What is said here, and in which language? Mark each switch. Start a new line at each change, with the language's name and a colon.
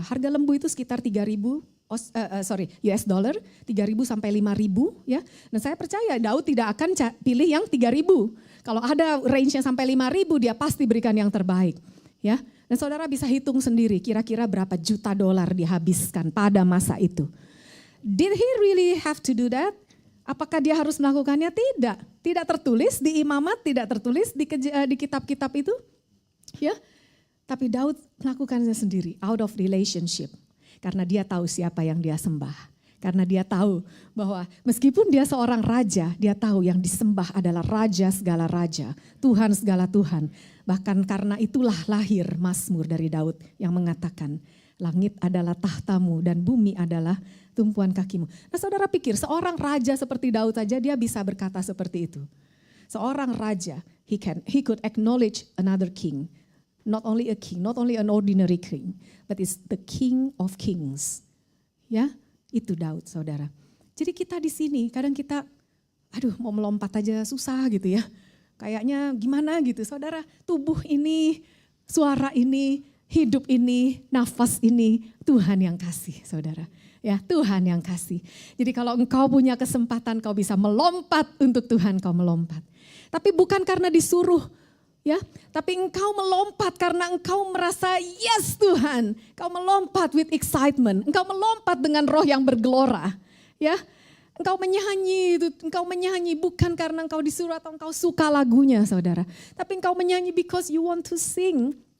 Indonesian: Harga lembu itu sekitar 3.000 US dollar, 3.000 sampai 5.000 ya. Dan saya percaya Daud tidak akan pilih yang 3.000. Kalau ada range-nya sampai 5.000 dia pasti berikan yang terbaik. Ya. Dan saudara bisa hitung sendiri kira-kira berapa juta dolar dihabiskan pada masa itu.
English: Did he really have to do that?
Indonesian: Apakah dia harus melakukannya? Tidak. Tidak tertulis di imamat, tidak tertulis di kitab-kitab itu. Ya. Tapi Daud melakukannya sendiri,
English: out of relationship.
Indonesian: Karena dia tahu siapa yang dia sembah. Karena dia tahu bahwa meskipun dia seorang raja, dia tahu yang disembah adalah raja segala raja, Tuhan segala Tuhan. Bahkan karena itulah lahir Mazmur dari Daud yang mengatakan, langit adalah tahtamu dan bumi adalah tumpuan kakimu. Nah saudara pikir seorang raja seperti Daud saja dia bisa berkata seperti itu. Seorang raja,
English: he could acknowledge another king. Not only a king, not only an ordinary king, but it's the king of kings.
Indonesian: Ya. Itu Daud saudara. Jadi kita di sini kadang kita mau melompat aja susah gitu ya. Kayaknya gimana gitu saudara. Tubuh ini, suara ini, hidup ini, nafas ini Tuhan yang kasih saudara. Ya Tuhan yang kasih. Jadi kalau engkau punya kesempatan kau bisa melompat untuk Tuhan kau melompat. Tapi bukan karena disuruh. Ya, tapi engkau melompat karena engkau merasa yes Tuhan. Engkau melompat
English: with excitement.
Indonesian: Engkau melompat dengan roh yang bergelora. Ya, engkau menyanyi bukan karena engkau disuruh atau engkau suka lagunya saudara. Tapi engkau menyanyi
English: because you want to sing.